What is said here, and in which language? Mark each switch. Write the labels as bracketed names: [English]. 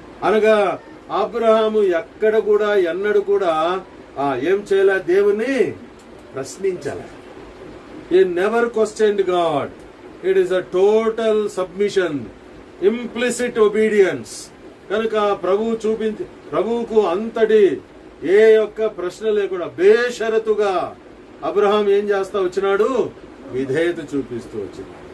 [Telugu] అనగా అబ్రహాము ఎన్నడూ కూడా ఏం చేయలే, దేవుని ప్రశ్నించాల. [English] He never questioned God. It is a total submission, implicit obedience. [Telugu] కనుక ప్రభువుకు అంతటి ఏ యొక్క ప్రశ్న లేకుండా బేషరతుగా అబ్రహాం ఏం చేస్తా వచ్చినాడు, విధేయత చూపిస్తూ వచ్చినాడు.